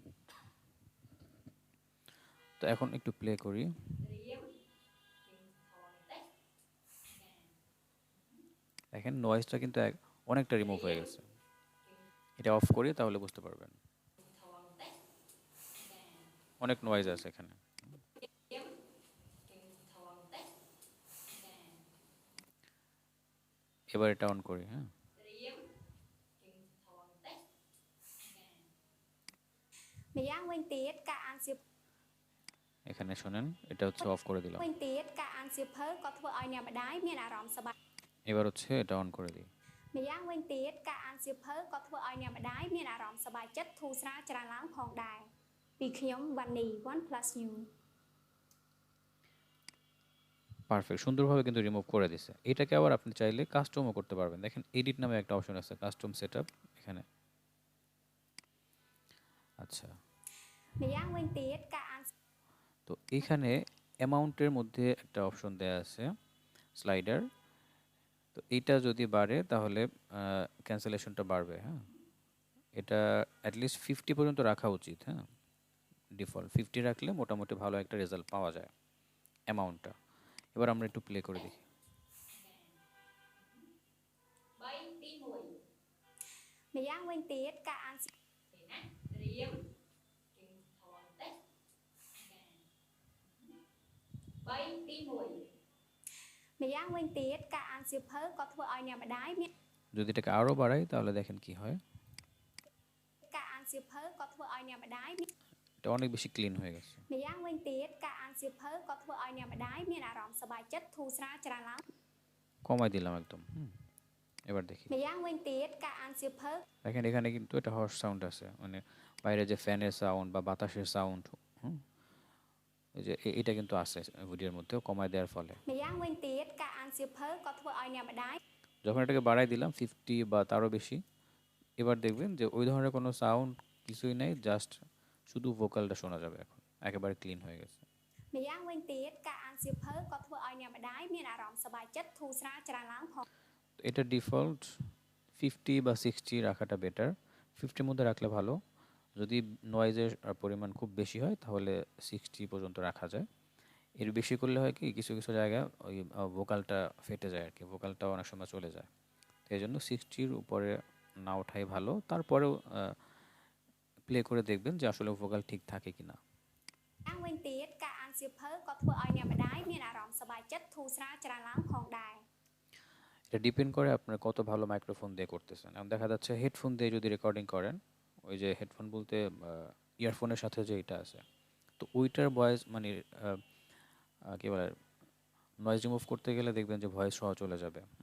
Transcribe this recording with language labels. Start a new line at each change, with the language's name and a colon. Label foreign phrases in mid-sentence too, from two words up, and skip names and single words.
Bangla: তো এখন একটু প্লে করি, দেখেন নয়েজটা কিন্তু অনেকটা রিমুভ হয়ে গেছে। এটা অফ করি তাহলে বুঝতে পারবেন অনেক নয়েজ আছে এখানে। এবার এটা অন করি, হ্যাঁ,
Khmer: ម្យ៉ាងវិញទៀតការអានសៀវ
Bangla: এখানে শোনেন, এটা হচ্ছে অফ করে দিলাম।
Khmer: វិញទៀតការអានសៀវភៅក៏ធ្វើឲ្យអ្នកម្ដាយមានអារម្មណ៍សប្បាយ
Bangla: এবার হচ্ছে এটা অন করে দিই।
Khmer: ម្យ៉ាងវិញទៀតការអានសៀវភៅក៏ធ្វើឲ្យអ្នកម្ដាយមានអារម្មណ៍សប្បាយចិត្តធូរស្រាលច្រើនឡើងផងដែរពីខ្ញុំវ៉ាន់នី OnePlus New
Bangla: পারফেক্ট, সুন্দরভাবে কিন্তু রিমুভ করে দিছে। এটাকে আবার আপনি চাইলে কাস্টমও করতে পারবেন। দেখেন এডিট নামে একটা অপশন আছে,
English: custom setup
Bangla: এখানে। আচ্ছা,
Khmer: ម្យ៉ាងវិញទៀតការអាន
Bangla: তো এখানে অ্যামাউন্টের মধ্যে একটা অপশন দেয়া আছে স্লাইডার, তো এইটা যদি বাড়ে তাহলে ক্যান্সেলেশনটা বাড়বে। হ্যাঁ, এটা অ্যাটলিস্ট 50 পর্যন্ত রাখা উচিত। হ্যাঁ, ডিফল্ট 50 রাখলে মোটামুটি ভালো একটা রেজাল্ট পাওয়া যায় অ্যামাউন্টটা। এবার আমরা একটু প্লে করে দেখি।
Khmer: 3ទី 1ម្យ៉ាងវិញទៀតការអានសៀវណាត្រៀមគិងថនតេស្3ទី 1ម្យ៉ាងវិញទៀតការអានសៀវភៅក៏ធ្វើឲ្យអ្នកម្ដាយមាន
Bangla: যদি এটাকে আরো বাড়াই তাহলে দেখেন কি হয়,
Khmer: ការអានសៀវភៅក៏ធ្វើឲ្យអ្នកម្ដាយមាន
Bangla: এটা অনেক বেশি ক্লিন হয়ে গেছে।
Khmer: ម្យ៉ាងវិញទៀតការអានសៀវភៅក៏ធ្វើឲ្យអ្នកម្ដាយមានអារម្មណ៍សប្បាយចិត្តធូរស្រាលច្រើនឡើង
Bangla: কমাই দিলাম একদম। এবার দেখি,
Khmer: ម្យ៉ាងវិញទៀតការអានសៀវភៅ
Bangla: দেখেন এখানে কিন্তু একটা
English: horse sound
Bangla: আছে, মানে বাইরে যে ফ্যানের সাউন্ড বা বাতাসের সাউন্ড, এই যে এটা কিন্তু আছে ভিডিওর মধ্যেও কমায় দেওয়ার ফলে।
Khmer: ម្យ៉ាងវិញទៀតការអានសៀវភៅក៏ធ្វើឲ្យអ្នកម្ដាយ
Bangla: যখন এটাকে বাড়াই দিলাম 50 বা তারও বেশি, এবার দেখবেন যে ওই ধরনের কোনো সাউন্ড কিছুই নাই, জাস্ট শুধু ভোকালটা শোনা যাবে। এখন একেবারে ক্লিন হয়ে গেছে।
Khmer: ម្យ៉ាងវិញទៀតការអានសៀវភៅក៏ធ្វើឲ្យអ្នកម្ដាយមានអារម្មណ៍សប្បាយចិត្តធូរស្រាលច្រើនឡើងផង
Bangla: এটা ডিফল্ট 50 বা 60 রাখাটা বেটার, 50 মধ্যে রাখলে ভালো। যদি নয়েজের পরিমাণ খুব বেশি হয় তাহলে 60 পর্যন্ত রাখা যায়। এর বেশি করলে হয় কি কিছু কিছু জায়গায় ওই ভোকালটা ফেটে যায় আর কি, ভোকালটা অনেক সময় চলে যায়। তো এই জন্য 60-র উপরে না ওঠাই ভালো। তারপরেও প্লে করে দেখবেন যে আসলে ভোকাল ঠিক থাকে কিনা।
Khmer: យ៉ាងវិញទៀតការអានសៀវភៅក៏ធ្វើឲ្យអ្នកម្ដាយមានអារម្មណ៍សប្បាយចិត្តធូរស្រាលច្រើនឡើងផងដែរ
Bangla: এটা ডিপেন্ড করে আপনার কত ভালো মাইক্রোফোন দিয়ে করতেছেন। এখন দেখা যাচ্ছে হেডফোন দিয়ে যদি রেকর্ডিং করেন, ওই যে হেডফোন বলতে ইয়ারফোনের সাথে যে এটা আছে, তো ওইটার ভয়েস মানে কী বলে নয়েজ রিমুভ করতে গেলে দেখবেন যে ভয়েস সহ চলে যাবে।